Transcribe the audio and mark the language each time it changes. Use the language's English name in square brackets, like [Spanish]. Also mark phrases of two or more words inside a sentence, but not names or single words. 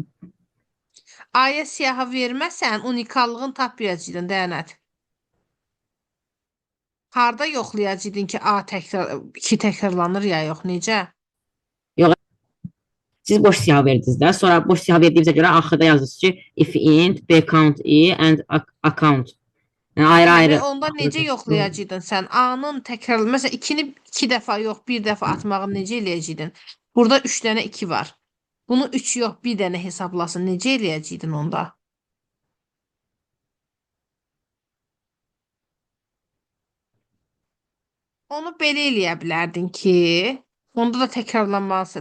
[Azerbaijani] A'ya siyahı verməsən, unikallığın tapmayacaqdın, Dəyanət. Harda yoxlayacaqdın ki, A təkrar 2 təkrarlanır ya yox, necə? Siz boş siyahı verdiniz də. Sonra boş siyahı verdiyinizə görə axırda yazırsınız ki, [English] if int, b count i and account. [Azerbaijani] Yəni ayrı-ayrı. Onda necə yoxlayacaqdın sən? A-nın təkrar, məsələn 2-ni 2 dəfə yox, 1 dəfə atmağını necə eləyəcəkdin? Burada 3 dənə 2 var. Bunu 3 yox, 1 dənə hesablasın. Necə eləyəcəkdin onda? Onu belə eləyə bilərdin ki, onda da təkrarlanması.